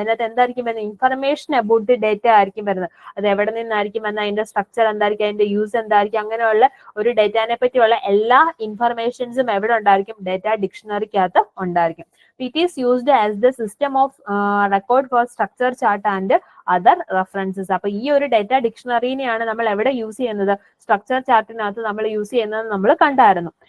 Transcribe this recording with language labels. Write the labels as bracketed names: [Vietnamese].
[Malayalam] അതിനകത്ത് എന്തായിരിക്കും വരുന്നത്, [English] information about the data [Malayalam] ആയിരിക്കും വരുന്നത്. അത് എവിടെ നിന്നായിരിക്കും വന്നത്, അതിന്റെ സ്ട്രക്ചർ എന്തായിരിക്കും, അതിന്റെ യൂസ് എന്തായിരിക്കും, അങ്ങനെയുള്ള ഒരു ഡേറ്റാനെ പറ്റിയുള്ള എല്ലാ ഇൻഫർമേഷൻസും എവിടെ ഉണ്ടായിരിക്കും, ഡേറ്റ ഡിക്ഷണറിക്കകത്ത് ഉണ്ടായിരിക്കും. [English] It is used as the system of record for structure chart and other references. [Malayalam] അപ്പൊ ഈ ഒരു ഡേറ്റ ഡിക്ഷണറിനെയാണ് നമ്മൾ എവിടെ യൂസ് ചെയ്യുന്നത്, സ്ട്രക്ചർ ചാർട്ടിനകത്ത് നമ്മൾ യൂസ് ചെയ്യുന്നത് നമ്മൾ കണ്ടായിരുന്നു.